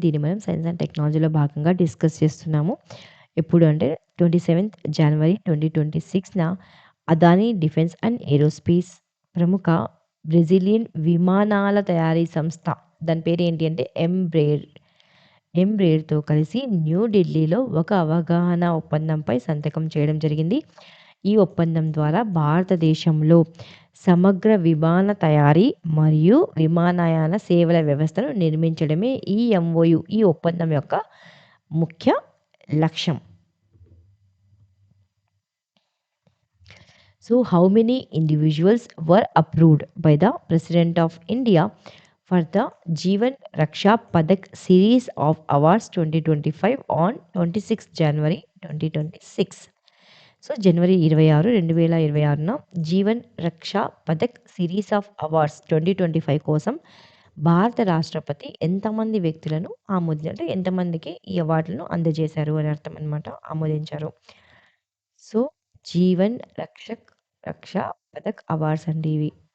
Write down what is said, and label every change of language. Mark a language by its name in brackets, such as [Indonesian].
[Telugu] దీన్ని మనం science and టెక్నాలజీలో భాగంగా డిస్కస్ చేస్తున్నాము. ఎప్పుడు అంటే 27థ్ జనవరి 2026న అదానీ డిఫెన్స్ అండ్ ఏరోస్పేస్ ప్రముఖ బ్రెజిలియన్ విమానాల తయారీ సంస్థ, దాని పేరు ఏంటి అంటే ఎంబ్రేర్‌తో కలిసి న్యూఢిల్లీలో ఒక అవగాహన ఒప్పందంపై సంతకం చేయడం జరిగింది. ఈ ఒప్పందం ద్వారా భారతదేశంలో సమగ్ర విమాన తయారీ మరియు విమానయాన సేవల వ్యవస్థను నిర్మించడమే ఈ ఒప్పందం యొక్క ముఖ్య లక్ష్యం. [English] So, how many individuals were approved by the President of India for the Jeevan Raksha Padak series of awards 2025 on 26 January 2026? [Telugu] So, January 26, 2026న Jeevan Raksha Pathak series of awards 2025 కోసం భారత రాష్ట్రపతి ఎంతమంది వ్యక్తులను అంటే ఎంతమందికి ఈ అవార్డులను అందజేశారు అని అర్థం అన్నమాట. ఆమోదించారు. సో, జీవన్ రక్షా పథక్ అవార్డ్స్ అండి ఇవి.